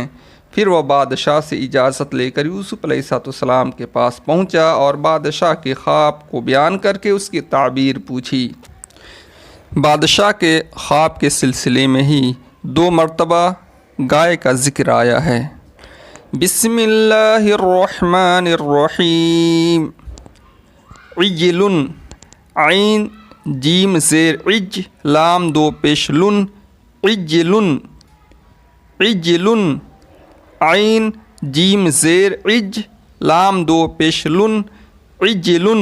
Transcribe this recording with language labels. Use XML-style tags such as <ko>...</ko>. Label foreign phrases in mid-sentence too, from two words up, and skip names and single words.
<ur>پھر وہ بادشاہ سے اجازت لے کر یوسف علیہ السلام کے پاس پہنچا اور بادشاہ کے خواب کو بیان کر کے اس کی تعبیر پوچھی۔ بادشاہ کے خواب کے سلسلے میں ہی 2 مرتبہ گائے کا ذکر آیا ہے۔</ur> <ar>بسم اللہ الرحمن الرحیم۔</ar> <ur>عجل، عین جیم زیر عج، لام 2 پیش لن، عجل، عجل، عین جیم زیر عج، لام 2 پیش لن، عجل،</ur>